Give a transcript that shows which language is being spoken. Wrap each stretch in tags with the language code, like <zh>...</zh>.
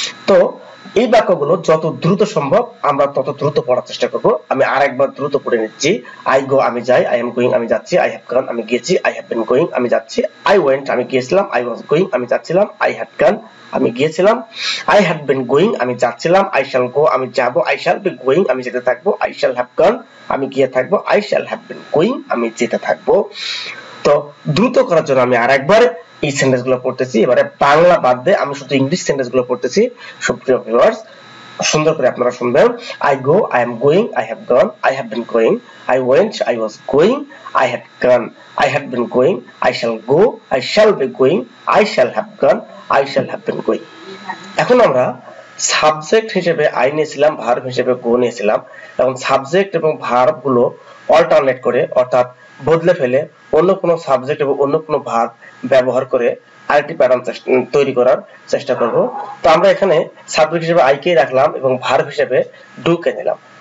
<bn>তো এই বাক্যগুলো যত দ্রুত সম্ভব আমরা তত দ্রুত পড়ার চেষ্টা করব। আমি আরেকবার দ্রুত পড়ে নিচ্ছি।</bn> <en>I go</en> <bn>আমি যাই।</bn> <en>I am going</en> <bn>আমি যাচ্ছি।</bn> <en>I have gone</en> <bn>আমি গিয়েছি।</bn> <en>I have been going</en> <bn>আমি যাচ্ছি।</bn> <en>I went</en> <bn>আমি গিয়েছিলাম।</bn> <en>I was going</en> <bn>আমি যাচ্ছিলাম।</bn> <en>I had gone</en> <bn>আমি গিয়েছিলাম।</bn> <en>I had been going</en> <bn>আমি যাচ্ছিলাম।</bn> <en>I shall go</en> <bn>আমি যাব।</bn> <en>I shall be going</en> <bn>আমি যেতে থাকবো।</bn> <en>I shall have gone</en> <bn>আমি গিয়ে থাকবো।</bn> <en>I shall have been going</en> <bn>আমি যেতে থাকবো। তো দ্রুত করার জন্য আমি আরেকবার এই সেন্টেন্সগুলো পড়তেছি। এবারে বাংলা বাদ দিয়ে আমি শুধু ইংলিশ সেন্টেন্সগুলো পড়তেছি। সুপ্রিয় ভিউয়ার্স, সুন্দর করে আপনারা শুনবেন।</bn> <en>I go, I am going, I have gone, I have been going, I went, I was going, I had gone, I had been going, I shall go, I shall be going, I shall have gone, I shall have been going।</en> <bn>এখন আমরা subject হিসেবে I নিয়েছিলাম, verb হিসেবে go নিয়েছিলাম। এখন subject এবং verb গুলো alternate করে অর্থাৎ বদলে ফেলে অন্য কোনো সাবজেক্ট এবং অন্য কোনো ভার্ব ব্যবহার করে আরেকটি প্যাটার্ন তৈরি করার চেষ্টা করব। তো আমরা এখানে সাবজেক্ট হিসেবে I কে রাখলাম এবং ভার্ব হিসেবে ডু কে নিলাম।</bn>